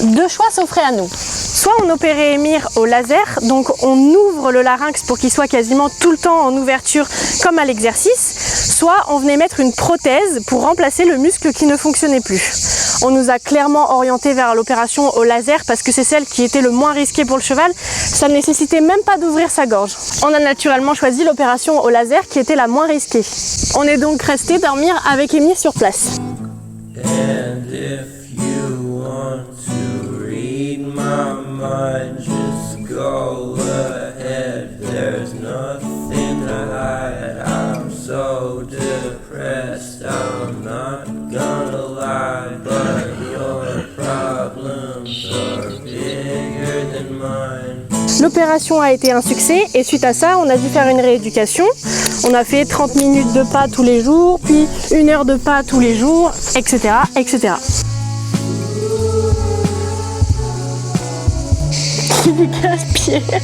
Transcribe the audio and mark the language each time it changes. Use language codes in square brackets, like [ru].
[fr] 2 choix s'offraient à nous. Soit on opérait Émir au laser, donc on ouvre le larynx pour qu'il soit quasiment tout le temps en ouverture comme à l'exercice, soit on venait mettre une prothèse pour remplacer le muscle qui ne fonctionnait plus. On nous a clairement orienté vers l'opération au laser parce que c'est celle qui était le moins risquée pour le cheval. Ça ne nécessitait même pas d'ouvrir sa gorge. On a naturellement choisi l'opération au laser qui était la moins risquée. On est donc resté dormir avec Émir sur place. [en] And if you want to read my mind, just go ahead. There's nothing to hide. I'm so depressed, I'm not gonna lie, but your problems are bigger than mine. [fr] L'opération a été un succès et suite à ça, on a dû faire une rééducation. On a fait 30 minutes de pas tous les jours, puis 1 heure de pas tous les jours, etc. etc. Qui lui casse-pied.